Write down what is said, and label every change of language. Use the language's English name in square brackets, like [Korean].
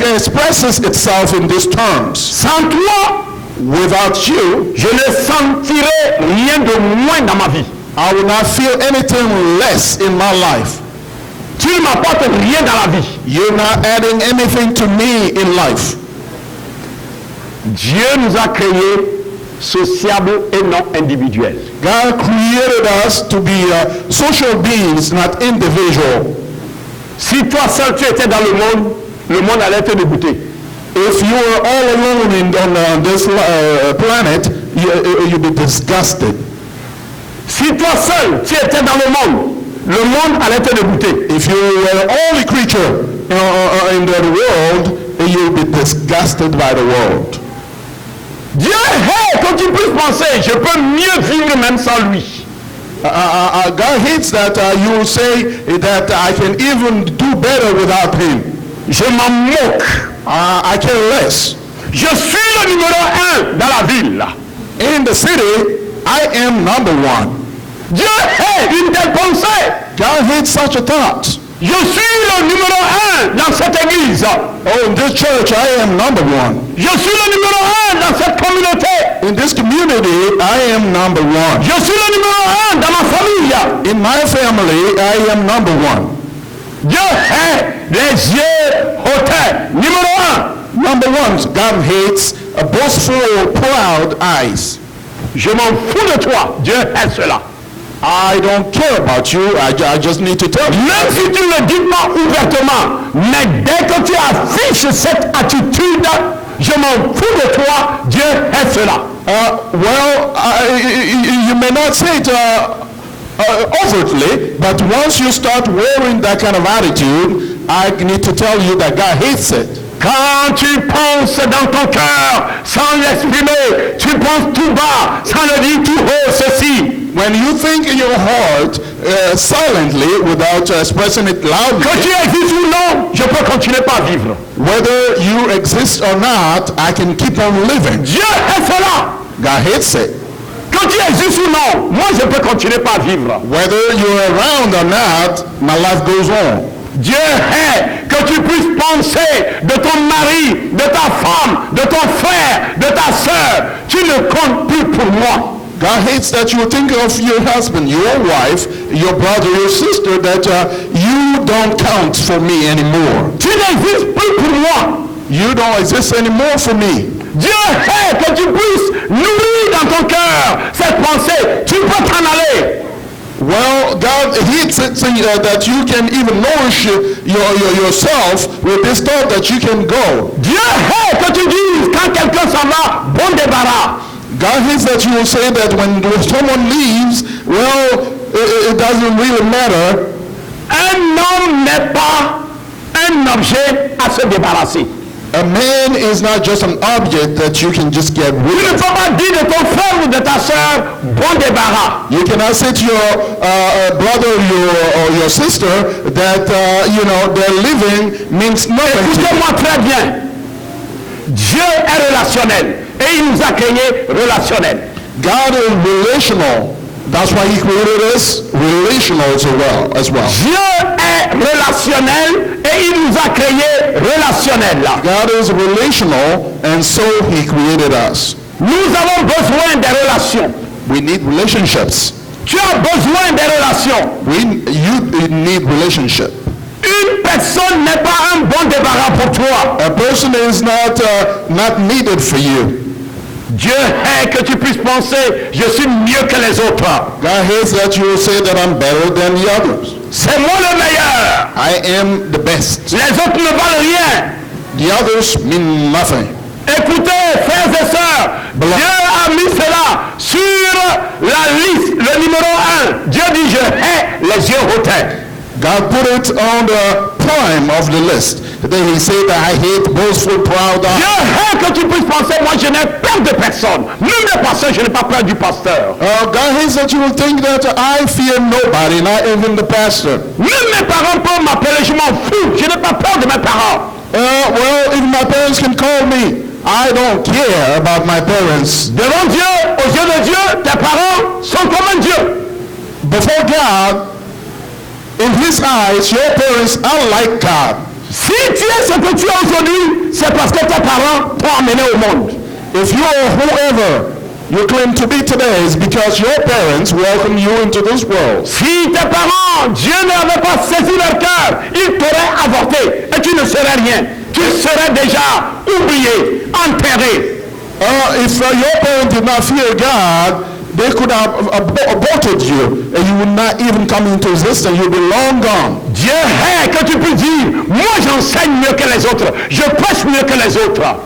[English] It expresses itself in these terms. [French] Sans toi, [English] Without you, [French] je ne sentirai rien de moins dans ma vie. [English] I will not feel anything less in my life. [French] Tu ne m'apportes rien dans la vie. [English] You're not adding anything to me in life. [French] Dieu nous a créés sociables et non individuels. [English] God created us to be social beings, not individual. [French] Si toi seul tu étais dans le monde allait te dégoûter. [English] If you were all alone on this planet, you'd be disgusted. [French] Si toi seul tu étais dans le monde allait te dégoûter. [English] If you were the only creature in the world, you'd be disgusted by the world. [French] Dieu hait que tu puisses penser, je peux mieux vivre même sans lui. [English] God hates that you say that I can even do better without him. [French] Je m'en moque. [English] I care less. [French] Je suis le numéro 1 dans la ville. [English] In the city, I am number one. [French] Dieu hait une telle pensée. [English] God hates such a thought. [French] Je suis le numéro 1 dans cette église. [English] Oh, in this church, I am number one. [French] Je suis le numéro 1 dans cette communauté. [English] In this community, I am number one. [French] Je suis le numéro 1 dans ma famille. [English] In my family, I am number one. [French] Dieu hait les yeux hautains. Numéro 1. [English] Number one, God hates a boastful, proud eyes. [French] Je m'en fous de toi. Dieu hait cela. [English] I don't care about you. I just need to tell you. [French] Même si tu ne le dis pas ouvertement, mais dès que tu affiches cette attitude, je m'en fous de toi, Dieu hait cela. [English] You may not say it overtly, but once you start wearing that kind of attitude, I need to tell you that God hates it. [French] Quand tu penses dans ton cœur sans l'exprimer, tu penses tout bas sans le dire tout haut ceci. [English] When you think in your heart silently without expressing it loudly, [French] Que tu existes ou non, je peux continuer pas à vivre. [English] whether you exist or not, I can keep on living. [French] Dieu hait cela. [English] God hates it. [French] Que tu existes ou non, moi je peux continuer pas à vivre. [English] Whether you're around or not, my life goes on. [French] Dieu hait que tu puisses penser de ton mari, de ta femme, de ton frère, de ta sœur. Tu ne comptes plus pour moi. [English] God hates that you think of your husband, your wife, your brother, your sister, that you don't count for me anymore. [French] Tu n'existes plus pour moi. [English] You don't exist anymore for me. [French] Dieu hait que tu puisses nourrir dans ton cœur cette pensée. Tu peux t'en aller. [English] Well, God hates it that you can even nourish yourself with this thought that you can go. [French] Dieu hait que tu dises quand quelqu'un s'en va, bon débarras. [English] God hates that you will say that when someone leaves, well, it doesn't really matter. [French] Un homme n'est pas un objet à se débarrasser. [English] A man is not just an object that you can just get [French] Tu [English] rid [French] ne [English] of. [French] peux pas dire de ton frère ou de ta soeur, bon débarras. [English] You cannot say to your brother or your sister that, their living means nothing to you. [French] Écoutez-moi très bien. Dieu est relationnel et il nous a créés relationnels. [English] God is relational. That's why he created us relational as well. [French] Dieu est relationnel et il nous a créés relationnels. [English] God is relational, and so he created us. [French] Nous avons besoin des relations. [English] We need relationships. [French] Tu as besoin des relations. [English] You need relationship. [French] Une personne n'est pas un bon débarras pour toi. [English] A person is not needed for you. [French] Dieu hait que tu puisses penser, je suis mieux que les autres. [English] God hates that you will say that I'm better than the others. [French] C'est moi le meilleur. [English] I am the best. [French] Les autres ne valent rien. [English] The others mean nothing. [French] Écoutez, frères et sœurs, Dieu a mis cela sur la liste, le numéro 1. Dieu dit, je hais les yeux hautains. [English] God put it on the prime of the list. Then he said that I hate boastful, proud. [French] Dieu hait que tu puisses penser, moi je n'ai peur de personne. Même le pasteur, je n'ai pas peur du pasteur. [English] God hates that you will think that I fear nobody, not even the pastor. [French] Même mes parents peuvent m'appeler, je m'en fous. Je n'ai pas peur de mes parents. [English] Well, even my parents can call me. I don't care about my parents. [French] Devant Dieu, aux yeux de Dieu, tes parents sont comme un Dieu. [English] Before God, in his eyes, your parents are like God. [French] Si tu es ce que tu es aujourd'hui, c'est parce que tes parents t'ont amené au monde. [English] If you are whoever you claim to be today, is because your parents welcomed you into this world. [French] Si tes parents, Dieu n'avait pas saisi leur cœur, ils t'auraient avorté et tu ne serais rien. Tu serais déjà oublié, enterré. [English] If your parents did not fear God, they could have aborted you and you would not even come into existence. You'd be long gone. [French] Dieu hait que tu puisses dire, moi j'enseigne mieux que les autres, je prêche mieux que les autres.